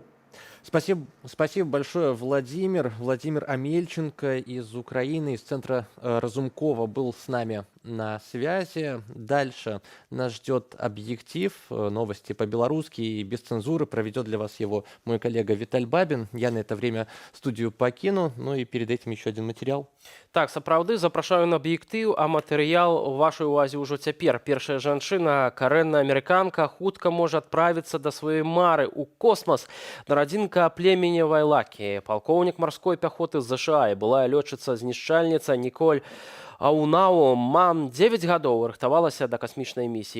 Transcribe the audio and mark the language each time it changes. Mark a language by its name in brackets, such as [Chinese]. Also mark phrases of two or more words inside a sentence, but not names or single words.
[Russian] Спасибо большое, Владимир. Владимир Амельченко из Украины, из центра Разумкова был с нами на связи. Дальше нас ждет объектив, новости по-белорусски и без цензуры. Проведет для вас его мой коллега Виталь Бабин. Я на это время студию покину, ну и перед этим еще один материал. [Belarusian] Так, сапраўды, запрашаю на аб'ектыў, а матэрыял у вашай увазе ўжо цяпер. Першая жанчына, карэнная амерыканка, хутка можа адправіцца да сваёй мары ў космас. Нарадзінка племені Вайлакі, палкоўнік марской пяхоты з ЗША і былая лётчыца-знішчальніца Ніколь Аунау мам 9 гадоў рыхтавалася да касмічнай місіі.